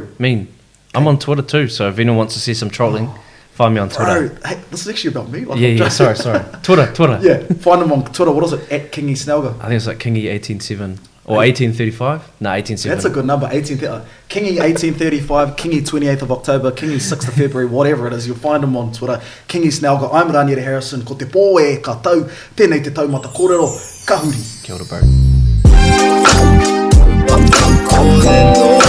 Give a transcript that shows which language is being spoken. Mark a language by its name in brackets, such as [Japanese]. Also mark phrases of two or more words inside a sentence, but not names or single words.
[English] I'm on Twitter too, so if anyone wants to see some trolling, find me on Twitter. Bro, hey, this is actually about me. Like, sorry. Twitter. Yeah, find them on Twitter. What is it? At Kingi Snelgar. I think it's like Kingi 187 or 1835. No, 187. That's a good number. Kingi 1835, Kingi 28th of October, Kingi 6th of February, whatever it is. You'll find them on Twitter. Kingi Snelgar. I'm Raniere Harrison. [Māori] Ko te pō e ka tau. Tēnei te taumata kōrero. Ka huri. Kia ora, bro.